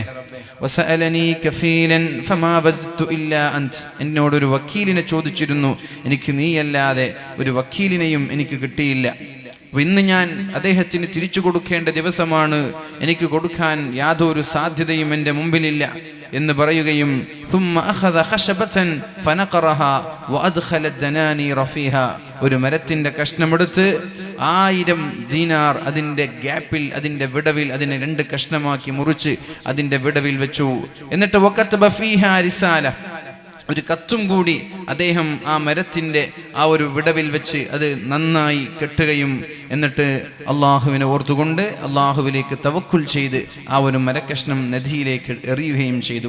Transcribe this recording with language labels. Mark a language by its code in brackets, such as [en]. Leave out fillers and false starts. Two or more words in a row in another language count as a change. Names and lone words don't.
[ar] وسألني كفيلا فما وجدت إلا أنت, [ml] എന്നോടൊരു വക്കീലിനെ ചോദിച്ചിരുന്നു, എനിക്ക് നീയല്ലാതെ ഒരു വക്കീലിനെയും എനിക്ക് കിട്ടിയില്ല. അപ്പോൾ ഇന്ന് ഞാൻ അദ്ദേഹത്തിന് തിരിച്ചു കൊടുക്കേണ്ട ദിവസമാണ്, എനിക്ക് കൊടുക്കാൻ യാതൊരു സാധ്യതയും എൻ്റെ മുമ്പിലില്ല എന്ന് പറയുകയും [ar] ثم أخذ خشبة فنقرها وأدخل الدنانير فيها, [ml] ഒരു മരത്തിന്റെ കഷ്ണമെടുത്ത് 1000 ദീനാർ അതിൻ്റെ ഗ്യാപ്പിൽ, അതിൻ്റെ വിടവിൽ അതിനെ 2 കഷ്ണമാക്കി മുറിച്ച് അതിൻ്റെ വിടവിൽ വെച്ചു. എന്നിട്ട് [ar] وكتب فيها رسالة, [ml] ഒരു കത്തും കൂടി അദ്ദേഹം ആ മരത്തിൻ്റെ ആ ഒരു വിടവിൽ വെച്ച് അത് നന്നായി കെട്ടുകയും എന്നിട്ട് അള്ളാഹുവിനെ ഓർത്തുകൊണ്ട് അള്ളാഹുവിലേക്ക് തവക്കുൽ ചെയ്ത് ആ ഒരു മരക്കഷ്ണം നദിയിലേക്ക് എറിയുകയും ചെയ്തു.